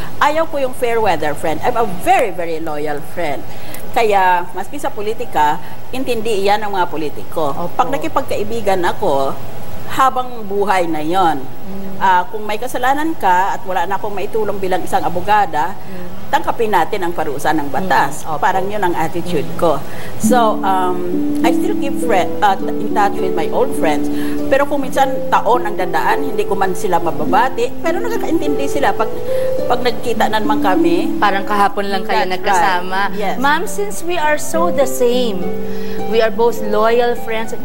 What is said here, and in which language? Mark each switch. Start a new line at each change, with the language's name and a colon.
Filipino: Ayaw ko yung
English: fair weather friend. I'm a very, very loyal friend.
Filipino: Kaya, maski sa politika, intindi yan ng mga politiko. Opo. Pag nakipagkaibigan ako, habang buhay na yon. Kung may kasalanan ka at wala na akong maitulong bilang isang abogada, tangkapin natin ang parusa ng batas. Parang yun ang attitude ko.
English: So, I still keep in touch with my old friends.
Filipino: Pero kung minsan taon ang dadaan, hindi ko man sila mababati, pero nakakaintindi sila pag nagkita na naman kami. Parang kahapon lang kayo
English: That's
Filipino: nagkasama.
English: right. Yes. Ma'am, since we are so the same, we are both loyal friends.